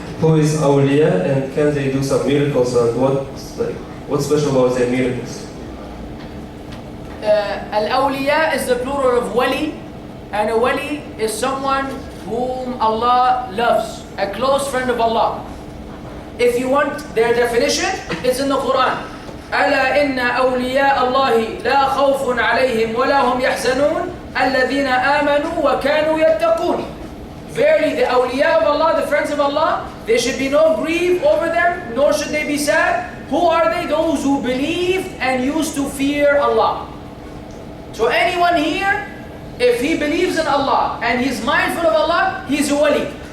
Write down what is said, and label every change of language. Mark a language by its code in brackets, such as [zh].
[en] Who is awliya and can they do some miracles, and what's special about their miracles? Al-awliya is the plural of wali, and a wali is someone whom Allah loves, a close friend of Allah. If you want their definition, it's in the Qur'an. [ar] ألا إن أولياء الله لا خوف عليهم ولا هم يحزنون الذين آمنوا وكانوا يتقون. [en] Verily, the awliya of Allah, the friends of Allah, there should be no grief over them, nor should they be sad. Who are they? Those who believed and used to fear Allah. So anyone here, if he believes in Allah and he's mindful of Allah, he's a wali.